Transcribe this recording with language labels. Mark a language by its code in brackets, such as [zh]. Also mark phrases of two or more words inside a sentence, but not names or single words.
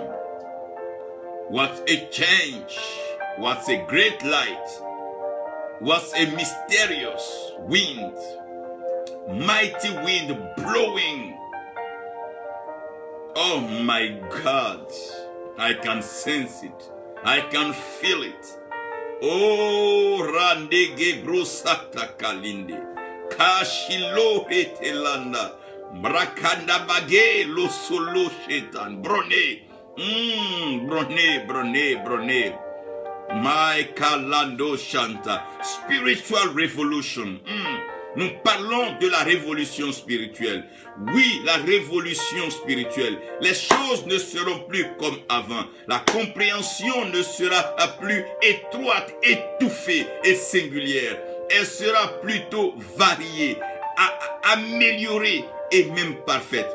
[en] What's a change? What's a great light? What's a mysterious wind? Mighty wind blowing. Oh my God, I can sense it. I can feel it. Oh, Randege Brusata Kalinde. Kashilo Hetelanda. Brakanda Bage Lo Solo Shetan. Brone. Brone. My Kalando Shanta. Spiritual revolution. [fr] Nous parlons de la révolution spirituelle. Oui, la révolution spirituelle. Les choses ne seront plus comme avant. La compréhension ne sera plus étroite, étouffée et singulière. Elle sera plutôt variée, améliorée et même parfaite.